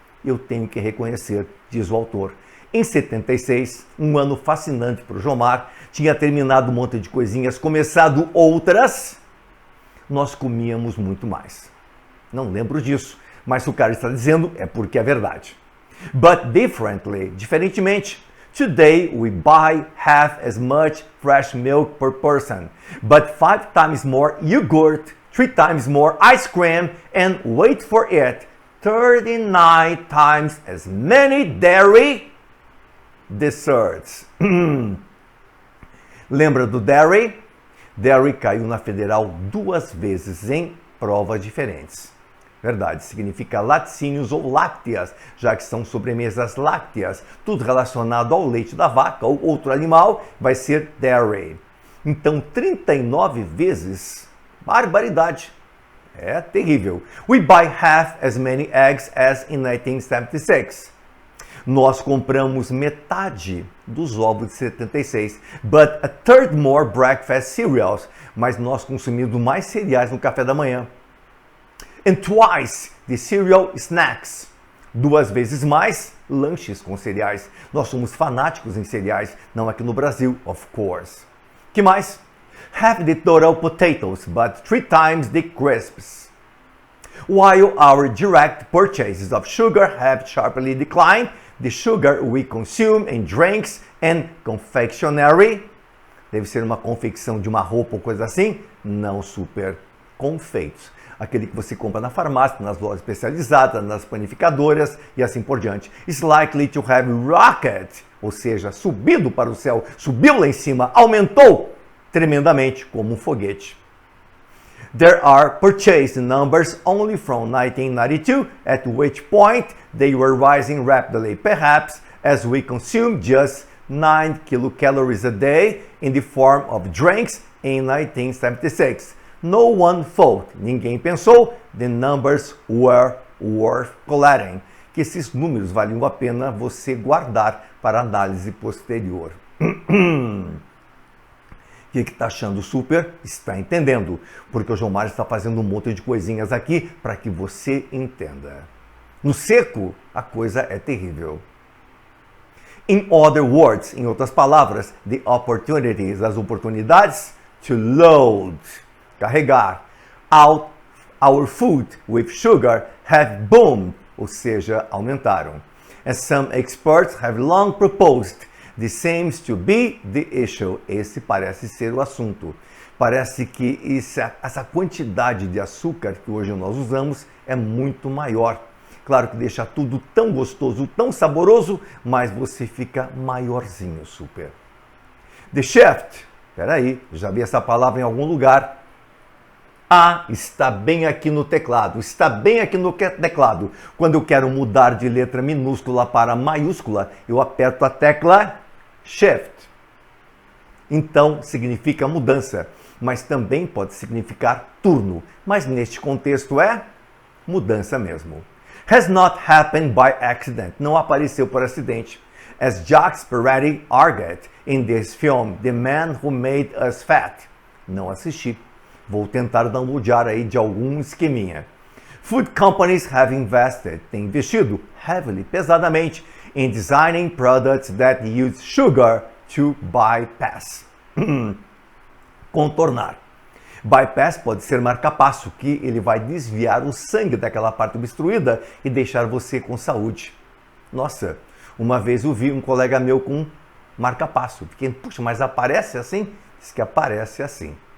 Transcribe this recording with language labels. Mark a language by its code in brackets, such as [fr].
[pt] Eu tenho que reconhecer, diz o autor. Em 76, um ano fascinante para o Jomar, tinha terminado um monte de coisinhas, começado outras, nós comíamos muito mais. Não lembro disso, mas se o cara está dizendo é porque é verdade. [en] But differently, [pt] diferentemente, [en] today we buy half as much fresh milk per person, but 5 times more yogurt, 3 times more ice cream, and wait for it, 39 times as many dairy desserts. [pt] Lembra do dairy? Dairy caiu na federal 2 vezes em provas diferentes. Verdade, significa laticínios ou lácteas, já que são sobremesas lácteas. Tudo relacionado ao leite da vaca ou outro animal vai ser dairy. Então, 39 vezes, barbaridade. É terrível. [en] We buy half as many eggs as in 1976. [pt] Nós compramos metade dos ovos de 76, [en] but a third more breakfast cereals. [pt] Mas nós consumimos mais cereais no café da manhã. [en] And twice the cereal snacks. [pt] 2 vezes mais lanches com cereais. Nós somos fanáticos em cereais, não aqui no Brasil, [en] of course. [pt] Que mais? [en] Half the total potatoes, but 3 times the crisps. While our direct purchases of sugar have sharply declined, the sugar we consume in drinks and confectionery, [pt] deve ser uma confecção de uma roupa ou coisa assim, não, super, confeitos. Aquele que você compra na farmácia, nas lojas especializadas, nas panificadoras e assim por diante. [en] Is likely to have rocket, [pt] ou seja, subido para o céu, subiu lá em cima, aumentou tremendamente como um foguete. [en] There are purchased numbers only from 1992, at which point they were rising rapidly, perhaps as we consume just 9 kilocalories a day in the form of drinks in 1976. No one thought, [pt] ninguém pensou, [en] the numbers were worth collecting, [pt] que esses números valiam a pena você guardar para análise posterior. O que está achando, super? Está entendendo, porque o João Mário está fazendo um monte de coisinhas aqui para que você entenda. No seco, a coisa é terrível. [en] In other words, [pt] em outras palavras, [en] the opportunities, [pt] as oportunidades, [en] to load, [pt] carregar, [en] out our food with sugar have boomed, [pt] ou seja, aumentaram. [en] As some experts have long proposed, this seems to be the issue. [pt] Esse parece ser o assunto. Parece que essa quantidade de açúcar que hoje nós usamos é muito maior. Claro que deixa tudo tão gostoso, tão saboroso, mas você fica maiorzinho, super. [en] The shift. [pt] Peraí, já vi essa palavra em algum lugar. Ah, está bem aqui no teclado, está bem aqui no teclado. Quando eu quero mudar de letra minúscula para maiúscula, eu aperto a tecla Shift. Então, significa mudança, mas também pode significar turno. Mas neste contexto é mudança mesmo. [en] Has not happened by accident. [pt] Não apareceu por acidente. [en] As Jacques Peretti argued in this film, [pt] The Man Who Made Us Fat. Não assisti. Vou tentar downloadar aí de algum esqueminha. [en] Food companies have invested, [pt] têm investido [en] heavily, [pt] pesadamente, [en] in designing products that use sugar to bypass. [pt] Contornar. Bypass pode ser marca-passo, que ele vai desviar o sangue daquela parte obstruída e deixar você com saúde. Nossa, uma vez eu vi um colega meu com marca-passo. Fiquei, puxa, mas aparece assim? Diz que aparece assim.